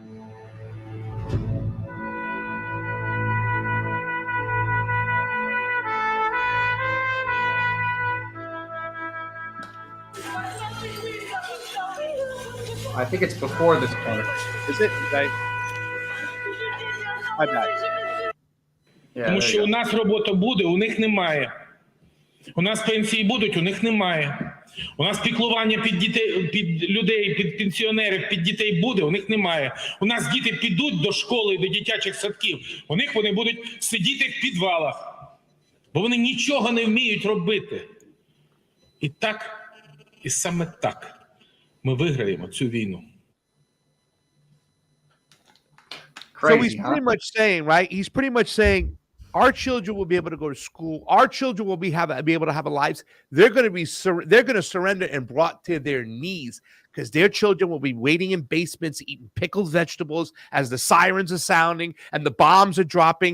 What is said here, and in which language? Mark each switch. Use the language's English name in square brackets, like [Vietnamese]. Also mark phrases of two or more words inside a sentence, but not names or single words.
[English] I think it's before this part. Is it? My bad. Yeah, [Ukrainian] Тому [English] there [Ukrainian] що [English] you [Ukrainian] у [English] go. [Ukrainian] нас робота буде, у них немає. У нас пенсії будуть, у них немає. У нас піклування під людей, під пенсіонерів, під дітей буде, у них немає. У нас діти підуть до школи, до дитячих садків, у них вони будуть сидіти в підвалах, бо вони нічого не вміють робити. І так, і саме так ми виграємо цю війну. [English] So he's Crazy, huh? pretty much saying, right? He's pretty much saying our children will be able to go to school. Our children will be able to have lives. They're going to surrender and brought to their knees because their children will be waiting in basements, eating pickled vegetables as the sirens are sounding and the bombs are dropping.